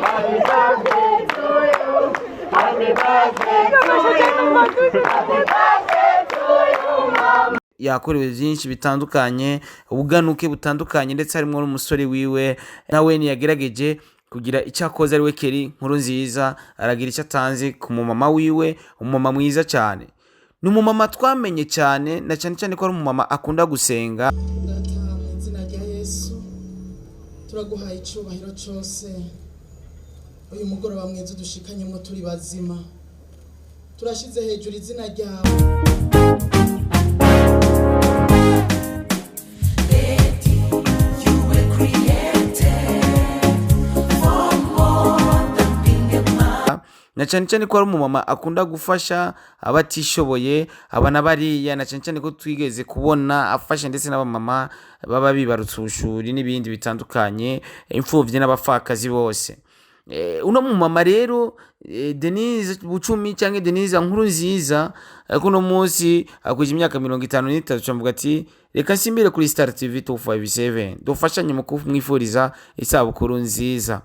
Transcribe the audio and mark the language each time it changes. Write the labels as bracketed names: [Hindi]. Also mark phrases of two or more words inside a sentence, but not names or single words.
[Rundi] Yakorewe byinshi bitandukanye, ubuganuke butandukanye, ndetse harimo n'umusore wiwe nawe yagerageje kugira icyo akoze ari we Keri NKURUNZIZA, aragira icyo atanze ku mumama wiwe, umumama mwiza cyane. Ni umumama twamenye cyane na cyane cyane ko ari umumama akunda gusenga. Data izina rya Yesu turaguhaye icyubahiro cyose. Uyu mugoroba mwiza dushikanyemo turi bazima, turashize hejuru izina ryawe. Na cyane cyane ko ari umumama akunda gufasha abatishoboye, abana bariya, na cyane cyane ko twigeze kubona afasha ndetse n'abamama baba bibarutse ubushuri n'ibindi bitandukanye, imfuvyi n'abapfakazi bose. Uno mumama rero Denise Bucumi cyangwa Denise NKURUNZIZA, kuno munsi akuje imyaka 53, cyamvuga ati reka nsimbire kuri Star TV 257 dufashanye mu kumwifuriza isabukuru nziza.